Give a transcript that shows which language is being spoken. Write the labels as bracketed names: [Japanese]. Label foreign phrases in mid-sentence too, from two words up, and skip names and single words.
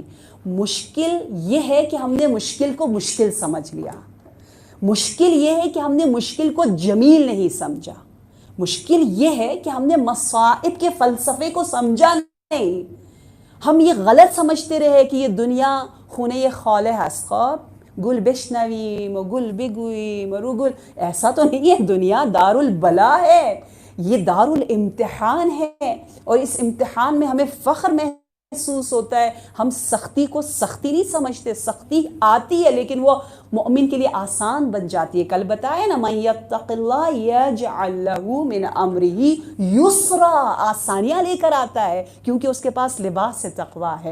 [Urdu] مشکل یہ ہے کہ ہم نے مشکل کو مشکل سمجھ لیا, مشکل یہ ہے کہ ہم نے مشکل کو جمیل نہیں سمجھا, مشکل یہ ہے کہ ہم نے مصائب کے فلسفے کو سمجھا نہیں. ہم یہ غلط سمجھتے رہے کہ یہ دنیا [Persian] خونه خاله هست, خواب گل بشنویم و گل بگوییم و رو گل. [Urdu] ایسا تو نہیں ہے, دنیا دار البلا ہے, یہ دار الامتحان ہے, اور اس امتحان میں ہمیں فخر محسوس ہوتا ہے. ہم سختی کو سختی نہیں سمجھتے, سختی آتی ہے لیکن وہ مومن کے لیے آسان بن جاتی ہے. کل بتایا نا, [Arabic] من یتق اللہ یجعل لہ من امرہ یسرا, [Urdu] آسانیاں لے کر آتا ہے کیونکہ اس کے پاس لباس تقویٰ ہے.